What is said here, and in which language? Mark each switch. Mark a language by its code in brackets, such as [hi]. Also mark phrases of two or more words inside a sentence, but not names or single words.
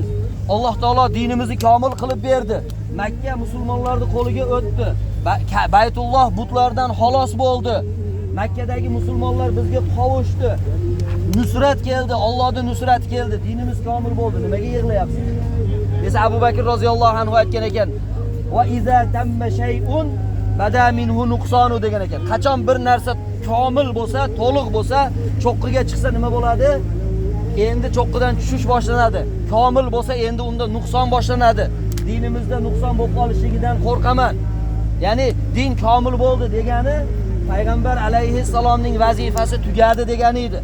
[uz] Alloh taolo dinimizni komil qilib berdi. Makka musulmonlarning qo'liga o'tdi. Baytulloh butlardan xalos bo'ldi. Makkadagi musulmonlar bizga qovushdi. Nusrat keldi, Allohning nusrati keldi. Dinimiz komil bo'ldi. Nimaga yig'layapsiz? Desa Abu Bakr roziyallohu anhu aytgan ekan, [ar] "وإذا تم شيء بدا منه نقصان" [uz] degan ekan. Qachon bir narsa komil bo'lsa, to'liq bo'lsa, cho'qqiga chiqsa nima bo'ladi? Endi cho'qqidan tushish boshlanadi. Komil bo'lsa, endi unda nuqson boshlanadi. Dinimizda nuqson bo'lib qolishligidan qo'rqaman. Ya'ni din komil bo'ldi degani Payg'ambar alayhissalomning vazifasi tugadi degani edi.